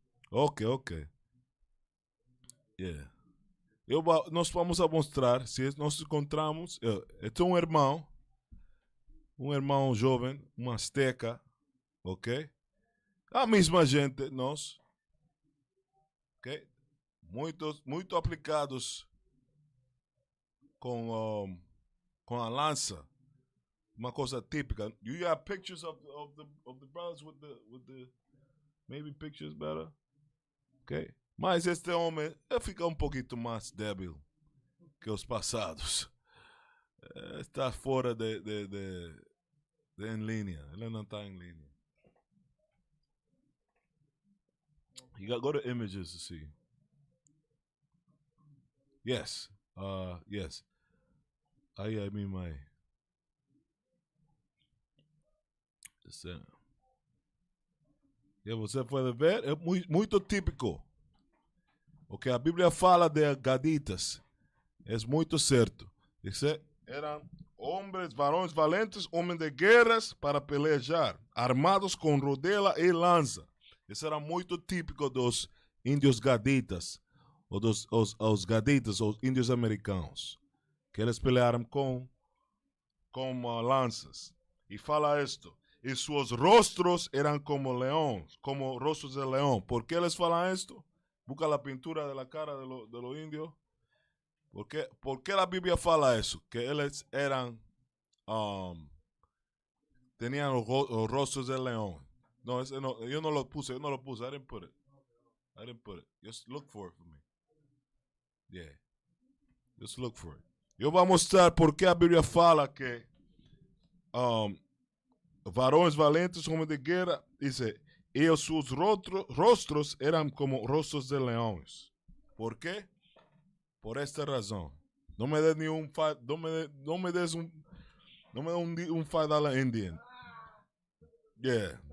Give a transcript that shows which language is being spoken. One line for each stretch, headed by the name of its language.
Portuguese: Ok. Yeah. Nós vamos a mostrar, se nós encontramos, este é um irmão jovem, um azteca, ok? A mesma gente, nós, ok? Muito aplicados com a lança, uma coisa típica.
English: Do you have pictures of the brothers with the maybe pictures better? Ok?
Portuguese: Mas este homem fica um pouquinho mais débil que os passados. Está fora de em linha. Ele não está em linha.
English: You got go to images to see. Yes. Yes.
Portuguese: Aí é minha mãe. E você pode ver, é muito típico. O que a Bíblia fala de gaditas é muito certo. Dice, eram varões valentes, homens de guerras para pelejar, armados com rodela e lança. Isso era muito típico dos índios gaditas, ou os gaditas, os índios americanos, que eles pelearam com lanças. E fala isto, e seus rostros eram como leões, como rostros de leão.
Spanish: ¿Por qué les falam isto? Busca la pintura de la cara de los indios. ¿Por qué la Biblia fala eso? Que ellos eran, tenían los rostros de león. No, yo no lo puse.
English: I didn't put it. Just look for it for me. Yeah. Just look for it.
Spanish: Yo voy a mostrar por qué la Biblia fala que
Portuguese: varões valentes, homens de guerra,
Spanish: dice, y sus rostros eran como rostros de leones. ¿Por qué? Por esta razón. No me des un $5 Indian. Yeah.